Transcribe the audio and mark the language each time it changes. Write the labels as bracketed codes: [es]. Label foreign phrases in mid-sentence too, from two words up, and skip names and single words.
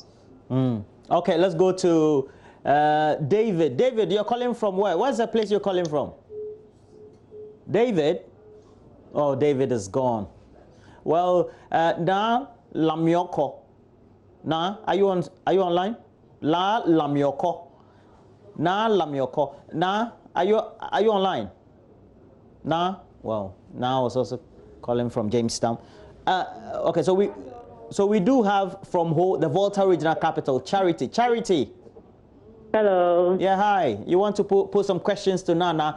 [en] Okay, let's go to David. David, you're calling from where? Where's the place you're calling from? David? Oh, David is gone. Well, Na Lamioko. Na, are you online? La Lamioko. Na Lamioko. Na, are you online? Na, well, Na was also calling from Jamestown. Okay, so we do have from the Volta Regional Capital, Charity. Charity. Hello. Yeah, hi. You want to put some questions to Nana?